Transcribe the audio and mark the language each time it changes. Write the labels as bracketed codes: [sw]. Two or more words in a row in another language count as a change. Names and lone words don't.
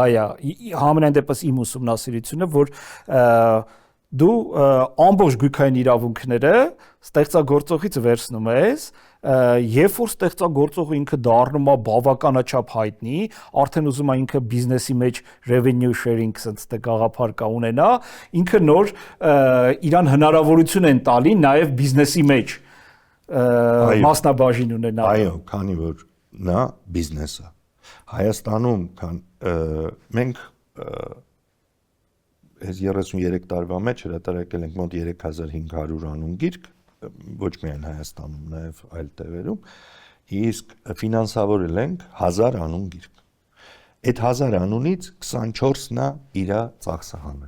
[hy] է, համենայն դեպս իմ ուսումնասիրությունը, որ դու ամբողջ գույքային իրավունքները ստեղծագործողից վերցնում ես, երբ որ ստեղծագործողը ինքը դառնում է բավականաչափ հայտնի, արդեն ուզում է ինքը բիզնեսի մեջ [en] revenue sharing sense [hy] գաղափար կա ունենա, ինքը նոր իրան հնարավորություն են տալի նաև բիզնեսի մեջ մասնաբաժին ունենա։ Այո, քանի որ նա բիզնես է։ Հայաստանում մենք այս 33 տարվա մեջ հրատարակել ենք մոտ 3500 անուն գիրք, ոչ միայն Հայաստանում, նաև այլ տեղերում, իսկ ֆինանսավորել ենք 1000 անուն գիրք։ Այդ 1000 անունից 24-ն է իր ծախսը հանել։